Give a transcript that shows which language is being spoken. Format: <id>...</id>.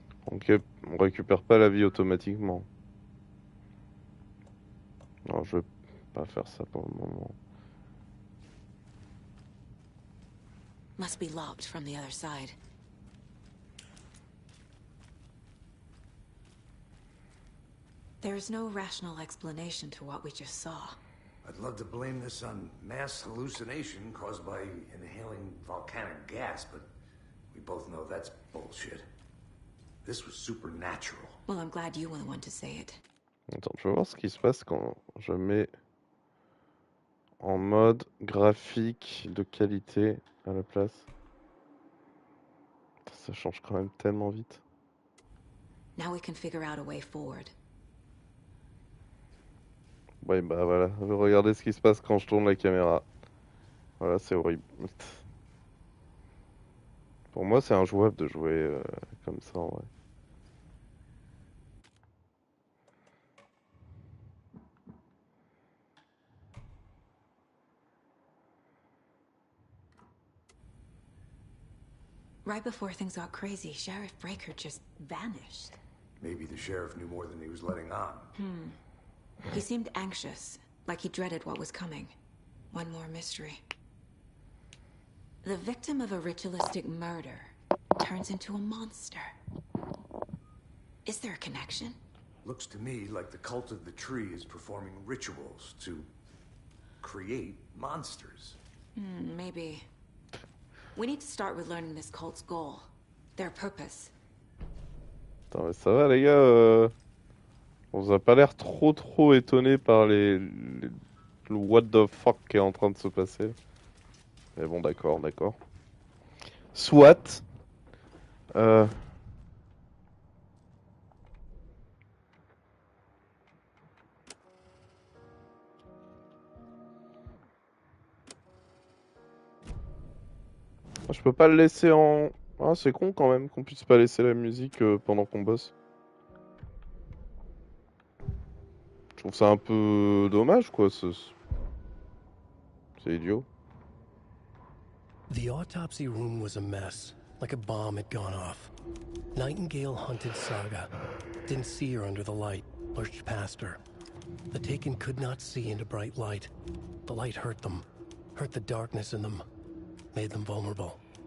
<fr>Ok, on récupère pas la vie automatiquement. Non, je vais pas faire ça pour le moment.</fr> <en>Must be locked from the other side. There is no rational explanation to what we just saw. I'd love to blame this on mass hallucination caused by inhaling volcanic gas, but we both know that's bullshit. This was supernatural. Well, I'm glad you were the one to say it.</en> <fr>Attends, je vais voir ce qui se passe quand je mets en mode graphique de qualité à la place. Ça change quand même tellement vite.</fr> <en>Now we can figure out a way forward.</en> <fr>Ouais, bah voilà, regardez ce qui se passe quand je tourne la caméra. Voilà, c'est horrible. Pour moi, c'est injouable de jouer comme ça en vrai.</fr> <en>Right before things got crazy, Sheriff Breaker just vanished. Maybe the sheriff knew more than he was letting on. He seemed anxious, like he dreaded what was coming. One more mystery. The victim of a ritualistic murder turns into a monster. Is there a connection? Looks to me like the cult of the tree is performing rituals to create monsters. Maybe. We need to start with learning this cult's goal, their purpose.</en> <fr>Attends, mais ça va les gars, on vous a pas l'air trop étonné par le</fr> <en>what the fuck</en> <fr>qui est en train de se passer. Mais bon, d'accord. Soit. Je peux pas le laisser en... Ah, c'est con quand même qu'on puisse pas laisser la musique pendant qu'on bosse. Je trouve ça un peu dommage, quoi. C'est idiot.</fr> <en>The autopsy room was a mess, like a bomb had gone off. Nightingale hunted Saga. Didn't see her under the light, lurched past her. The Taken could not see into bright light. The light hurt them, hurt the darkness in them, made them vulnerable.</en>